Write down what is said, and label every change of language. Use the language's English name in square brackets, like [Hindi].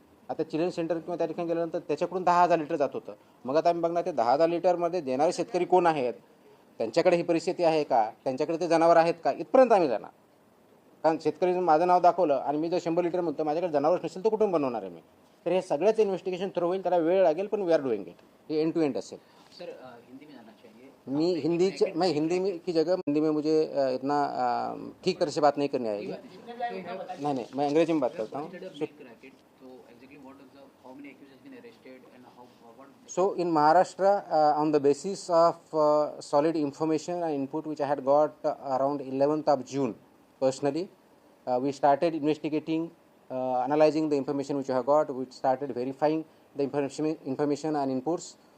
[Marathi] आता chilling centre किंवा त्या ठिकाणी गेल्यानंतर त्याच्याकडून 10,000 लिटर जात होतं. मग आता आम्ही बघणार ते 10,000 लिटरमध्ये देणारे शेतकरी कोण आहेत, त्यांच्याकडे ही परिस्थिती आहे का, त्यांच्याकडे ते जनावर आहेत का, इथपर्यंत आम्ही जाणार. कारण शेतकरी माझं नाव दाखवलं आणि मी जर 100 लिटर म्हणतो माझ्याकडे जनावरच नसेल तर कुठून बनवणार आहे मी. तर हे सगळ्याच इन्व्हेस्टिगेशन थ्रू होईल, त्याला वेळ लागेल पण [English] We are doing it. [Marathi] हे एंड टू एंड असेल. [Hindi] सर हिंदी में जाना चाहिए. मैं हिंदी में की जगह हिंदी में मुझे इतना ठीक तरह से बात नहीं करनी आएगी. नहीं मैं अंग्रेजी में बात करता हूँ. [English] So in Maharashtra, on the basis of solid information and input which I had got around 11th of June, personally, we started investigating, analyzing the information which I have got. We started verifying the information and inputs.